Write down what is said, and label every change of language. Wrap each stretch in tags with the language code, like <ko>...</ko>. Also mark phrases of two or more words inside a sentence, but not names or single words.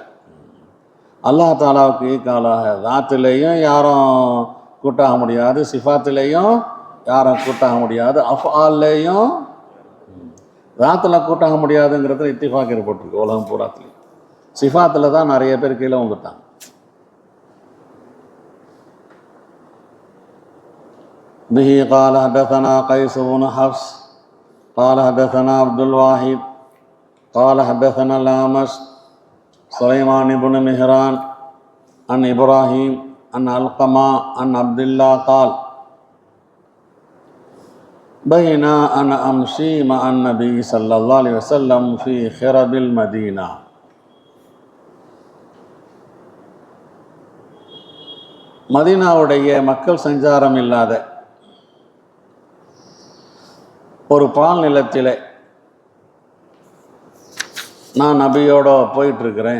<ta>அல்லாஹ் தாலாவுக்கு ஈக்காலாக தாத்திலேயும் யாரும் கூட்டாக முடியாது, சிஃபாத்திலேயும் யாரும் கூட்டாக முடியாது, அஃஆல்லையும் தாத்தில் கூட்டாக முடியாதுங்கிறதுல இத்திஃபாக் ஏற்பட்டிருக்கு உலகம் பூராத்துலேயும். சிஃபாத்தில் தான் நிறைய பேர் கீழே வந்துட்டாங்க.</ta> <ar>به قال حدثنا قيس بن حفص قال حدثنا عبد الواحد قال حدثنا الأعمش سليمان بن مهران عن إبراهيم عن علقمة عن عبد الله قال بينا أنا أمشي مع النبي صلى الله عليه وسلم في خرب المدينة.</ar> <ta>மதீனாவுடைய மக்கள் சஞ்சாரம் இல்லாத ஒரு பால் நிலத்தில் நான் நபியோட போயிட்டுருக்கிறேன்.</ta>